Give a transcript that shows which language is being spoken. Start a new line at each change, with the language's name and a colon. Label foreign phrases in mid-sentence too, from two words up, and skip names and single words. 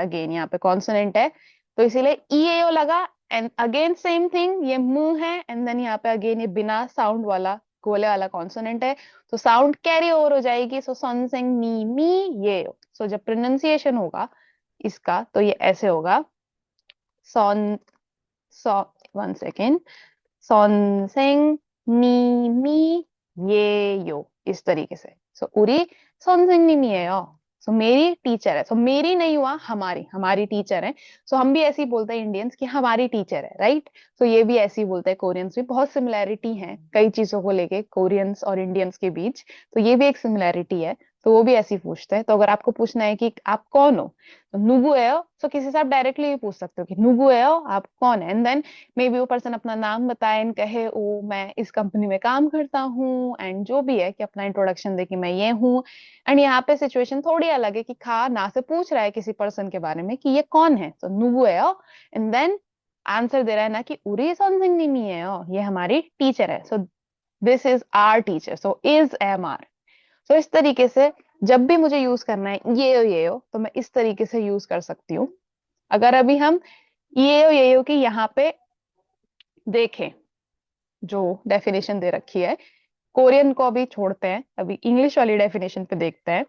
Hindi: अगेन यहाँ पे कॉन्सोनेंट है तो इसीलिए ईएओ लगा एंड अगेन
English: same thing,
Hindi: ये मुंह है एंड देन यहाँ पे अगेन ये बिना साउंड वाला गोले वाला कॉन्सोनेंट है तो साउंड
English: carry over
Hindi: हो जाएगी। सो 선생님이 ये। सो जब प्रोनाउंसिएशन होगा इसका तो ये ऐसे होगा,
Korean: 선, 서,
English: one second,
Korean: 선생님이 예요,
Hindi: इस तरीके से। सो
Korean: 우리 선생님이에요।
Hindi: सो मेरी टीचर है। सो मेरी नहीं हुआ, हमारी, हमारी टीचर है। सो हम भी ऐसे ही बोलते हैं इंडियंस कि हमारी टीचर है, राइट। सो ये भी ऐसे ही बोलते हैं कोरियंस भी। बहुत सिमिलैरिटी है कई चीजों को लेके कोरियंस और इंडियंस के बीच, तो ये भी एक सिमिलैरिटी है। तो वो भी ऐसे ही पूछते हैं। तो अगर आपको पूछना है कि आप कौन हो तो 누구예요, सो किसी से आप डायरेक्टली भी पूछ सकते हो कि 누구예요, आप कौन है। एंड देन
English: maybe
Hindi: वो पर्सन अपना नाम बताए एंड कहे ओ मैं इस कंपनी में काम करता हूँ एंड जो भी है कि अपना इंट्रोडक्शन दे कि मैं ये हूँ। एंड यहाँ पे सिचुएशन थोड़ी अलग है कि खा ना से पूछ रहा है किसी पर्सन के बारे में कि ये कौन है, तो 누구예요 एंड देन आंसर दे रहा है ना कि
Korean: 우리 선생님이에요,
Hindi: ये हमारी टीचर है।
English: so this is our teacher. so is am are.
Hindi: सो इस तरीके से जब भी मुझे यूज करना है ये हो तो मैं इस तरीके से यूज कर सकती हूँ। अगर अभी हम ये हो कि यहाँ पे देखें जो डेफिनेशन दे रखी है, कोरियन को अभी छोड़ते हैं, अभी इंग्लिश वाली डेफिनेशन पे देखते हैं।